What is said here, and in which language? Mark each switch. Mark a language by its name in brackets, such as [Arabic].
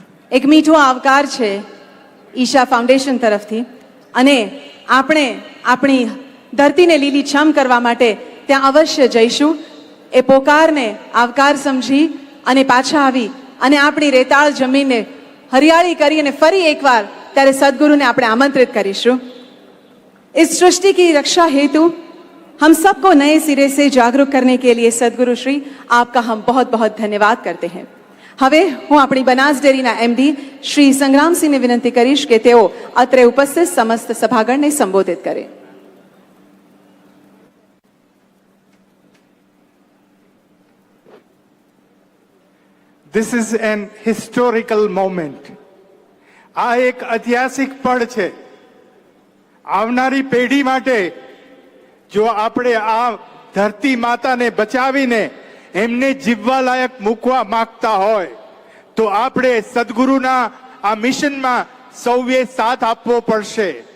[Gujarati] એક મીઠો આવકાર છે ઈશા ફાઉન્ડેશન તરફથી, અને આપણે આપણી ધરતીને લીલીછમ કરવા માટે ત્યાં અવશ્ય જઈશું. એ પોકારને આવકાર સમજી અને પાછા આવી અને આપણી રેતાળ જમીનને હરિયાળી કરી અને ફરી એકવાર ત્યારે સદગુરુને આપણે આમંત્રિત કરીશું. [Hindi] इस सृष्टि की रक्षा हेतु हम सबको नए सिरे से जागरूक करने के लिए सदगुरु श्री आपका हम बहुत बहुत धन्यवाद करते हैं. [Gujarati] હવે હું આપણી બનાસ ડેરીના એમડી શ્રી સંગ્રામસિંહને વિનંતી કરીશ કે તેઓ અત્રે ઉપસ્થિત સમસ્ત સભાગણને સંબોધિત કરે. [English] This is an historical moment. [Gujarati] આ એક ઐતિહાસિક પળ છે. આવનારી પેઢી માટે જો આપણે આ ધરતી માતાને બચાવીને એમને જીવવા લાયક મૂકવા માંગતા હોય તો આપણે સદગુરુના આ મિશનમાં સૌએ સાથ આપવો પડશે.